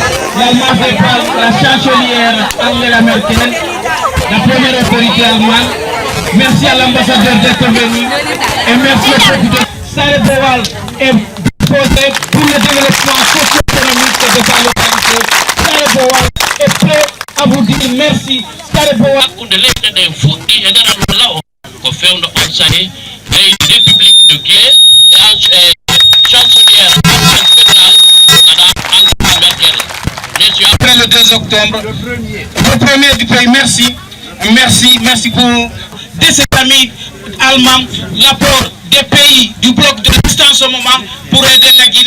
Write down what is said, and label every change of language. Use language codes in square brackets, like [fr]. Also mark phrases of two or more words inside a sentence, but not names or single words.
[fr] L'Allemagne fait par la chancelière Angela Merkel, la première autorité allemande. Merci à l'ambassadeur d'être venu et merci au peuple de Sare Bowal est disposé pour le développement socio-économique de sa localité. Sare Bowal est prêt à vous dire merci. Sare Bowal [ff] ko fewno on sahi leydi [fr] république de Guinée et chancelière fédérale madame Angela Merkel. Monsieur, après le 2 octobre, le premier du pays, merci pour de ces amis allemands, l'apport des pays du bloc de l'Est en ce moment pour aider la Guinée.